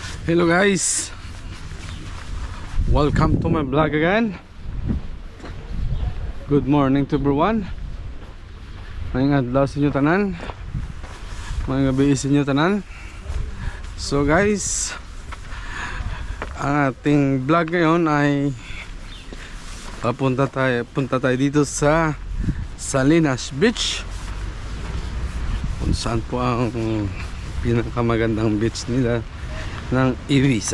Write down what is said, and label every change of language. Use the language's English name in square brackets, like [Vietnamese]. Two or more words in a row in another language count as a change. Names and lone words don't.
[English] Hello guys, welcome to my vlog again. Good morning to everyone. [Hiligaynon] Mayong adlaw sa inyo tanan, mayong gabi sa inyo tanan. [Filipino] So guys, ang ating vlog ngayon ay punta tayo dito sa Salinas Beach, kung saan po ang pinakamagandang beach nila ng Ibiza.